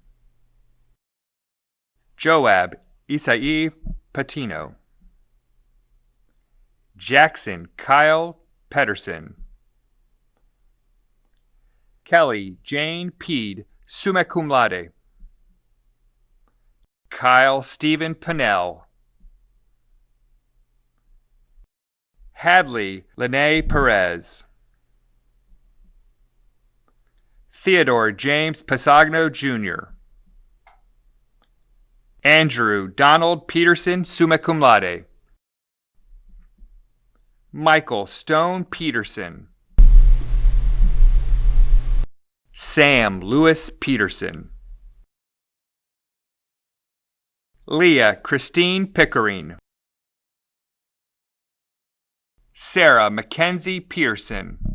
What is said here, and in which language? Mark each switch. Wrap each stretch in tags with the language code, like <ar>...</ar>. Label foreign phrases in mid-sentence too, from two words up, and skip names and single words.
<en>Joab Isai Patino. Jackson Kyle Pedersen. Kelly Jane Peed,</en> <la>summa cum laude.</la> <en>Kyle Stephen Pennell. Hadley Lene Perez. Theodore James Pasagno, Jr. Andrew Donald Peterson,</en> <la>summa cum laude.</la> <en>Michael Stone Peterson. Sam Lewis Peterson. Leah Christine Pickering, Sarah Mackenzie Pearson,</en>